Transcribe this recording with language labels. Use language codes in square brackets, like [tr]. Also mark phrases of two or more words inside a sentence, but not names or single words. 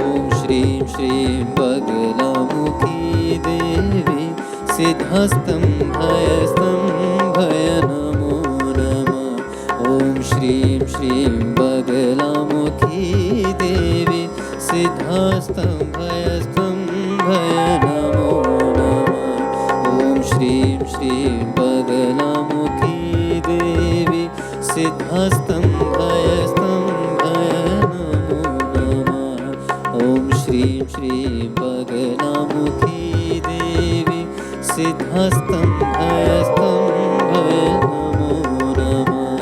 [sa] ઓમ શ્રીમ શ્રીમ બગલામુખી દેવી સિદ્ધસ્તંભય નમો નમઃ. ઓમ શ્રીમ શ્રીમ બગલામુખી દેવી સિદ્ધસ્તંભય भय नमो नमः। ॐ श्रीं श्रीं बगलामुखी देवी सिद्धस्तम्भय नमो नमः। ॐ श्रीं श्रीं बगलामुखी देवी सिद्धस्तम्भय नमो नमः।